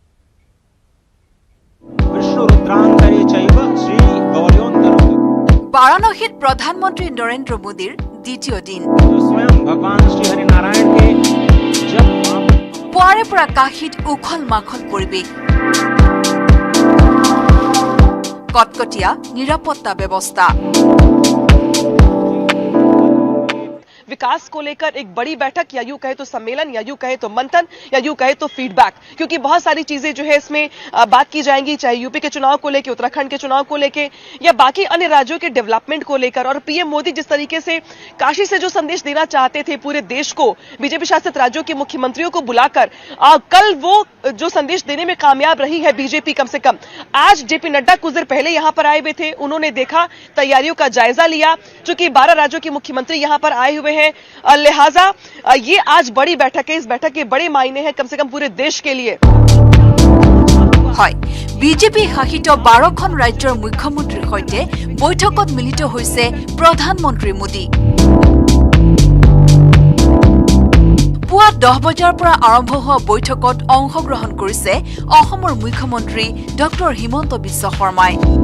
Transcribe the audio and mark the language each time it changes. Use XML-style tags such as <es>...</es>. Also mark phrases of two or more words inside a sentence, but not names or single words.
<as>বাৰাণসীত প্ৰধানমন্ত্ৰী নৰেন্দ্ৰ মোদীৰ দ্বিতীয় দিন। পুৱাৰে পৰা কাশীত উখল মাখল পৰিৱেশ। কটকটীয়া নিৰাপত্তা ব্যৱস্থা।</as> <hi>विकास को लेकर एक बड़ी बैठक या यूं कहे तो सम्मेलन या यूं कहे तो मंथन या यूं कहे तो फीडबैक, क्योंकि बहुत सारी चीजें जो है इसमें बात की जाएंगी, चाहे यूपी के चुनाव को लेकर, उत्तराखंड के चुनाव को लेकर या बाकी अन्य राज्यों के डेवलपमेंट को लेकर। और पीएम मोदी जिस तरीके से काशी से जो संदेश देना चाहते थे पूरे देश को, बीजेपी शासित राज्यों के मुख्यमंत्रियों को बुलाकर, कल वो जो संदेश देने में कामयाब रही है बीजेपी। कम से कम आज जेपी नड्डा कुछ देर पहले यहां पर आए हुए थे, उन्होंने देखा, तैयारियों का जायजा लिया। चूंकि 12 राज्यों के मुख्यमंत्री यहां पर आए हुए हैं, लिहाजा ये आज बड़ी बैठक है। इस बैठक के बड़े मायने हैं कम से कम पूरे देश के लिए।</hi> <as>বিজেপি শাসিত 12খন ৰাজ্যৰ মুখ্যমন্ত্ৰীৰ সৈতে বৈঠকত মিলিত হৈছে প্ৰধানমন্ত্ৰী মোদী। পুৱা 10 বজাৰ পৰা আৰম্ভ হোৱা বৈঠকত অংশগ্ৰহণ কৰিছে অসমৰ মুখ্যমন্ত্ৰী ডঃ হিমন্ত বিশ্ব শৰ্মাই।</as>